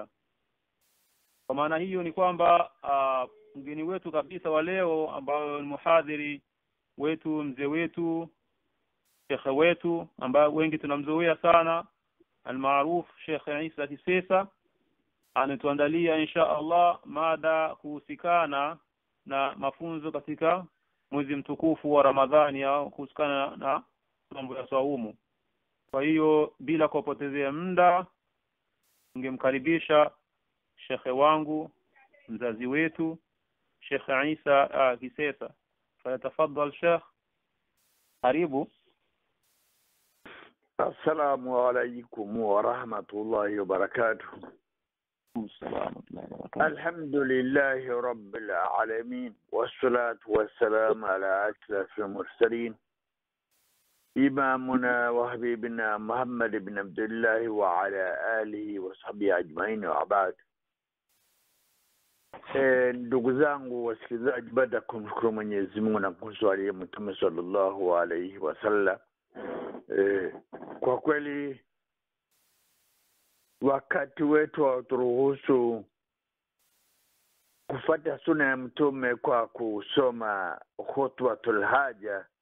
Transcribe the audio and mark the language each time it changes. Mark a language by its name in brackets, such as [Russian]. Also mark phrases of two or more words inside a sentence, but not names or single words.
[Swahili] Kwa maana hiyo ni kwamba mgeni wetu kabisa wa leo ambao ni muhadhiri wetu, mzee wetu, shekhe wetu ambao wengi tunamzoea sana, almaruf Sheikh Isa Kisesa, anatuandalia [Arabic] إن شاء الله [Swahili] mada kuhusikana na mafunzo katika mwezi mtukufu wa Ramadhani au kuhusikana na mambo ya saumu. Kwa hiyo bila kupotezea muda ningemkaribisha shekhe wangu, mzazi wetu, Sheikh Isa Kisesa. Tafadhali Sheikh, karibu. [Arabic] السلام عليكم ورحمة الله وبركاته. الحمد لله رب العالمين والصلاة والسلام على أشرف المرسلين إمامنا وحبيبنا محمد بن عبد الله وعلى آله وصحبه أجمعين وبعد. [Swahili] Ndugu zangu wasikilizaji, baada ya kumshukuru Mwenyezi Mungu na kumswalia Mtume [Arabic] صلى الله عليه وسلم, [Swahili] kwa kweli wakati wetu hauturuhusu kufuata sunna ya Mtume kwa kusoma [Arabic] خطبة الحاجة